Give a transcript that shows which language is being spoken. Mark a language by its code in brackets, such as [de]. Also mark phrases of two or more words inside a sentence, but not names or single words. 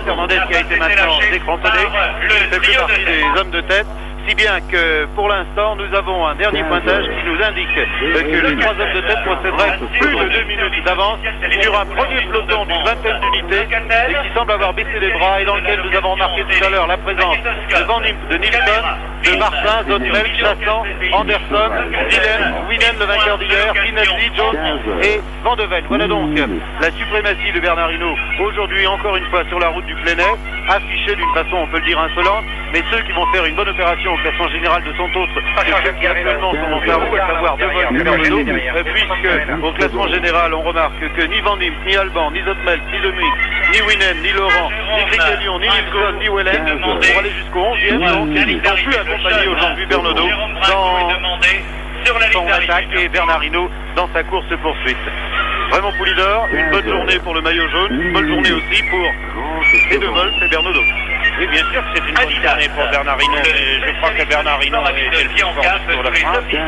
[fr] Fernandez qui a été maintenant décrantonné, ne fait plus partie des hommes de tête. Si bien que pour l'instant nous avons un dernier pointage qui nous indique que les 3 hommes de tête posséderaient plus de 2 minutes d'avance sur un premier peloton d'une vingtaine d'unités et qui semble avoir baissé les bras et dans lequel nous avons remarqué tout à l'heure la présence de Van Impe, de Nilsson, de Martin, Zottmel, Chassan, Anderson, Dylan, Winen le vainqueur d'hier, Finelli, Jones et Van de Ven. Voilà donc la suprématie de Bernard Hinault aujourd'hui encore une fois sur la route du Plenel, affichée d'une façon on peut le dire insolente, mais ceux qui vont faire une bonne opération au classement général de son autre que ceux qui actuellement sont en roue, à savoir De Wolf et Bernaudo, puisque au classement général on remarque que ni Van Impe, ni Alban, ni Zottmel, ni Lemig, ni Winen, ni Laurent, ni Grigelion, ni Nilsson, ni Wellen pour aller jusqu'au 11e, donc ils n'ont plus accompagné aujourd'hui Bernaudo dans son attaque et Bernard Hinault dans sa course poursuite. Raymond Poulidor, une bonne journée pour le maillot jaune, une bonne journée aussi pour De Wolf et Bernaudo. Oui, bien sûr que c'est une bonne journée pour Bernard Hinault. Je crois que Bernard Hinault est le plus fort sur la France.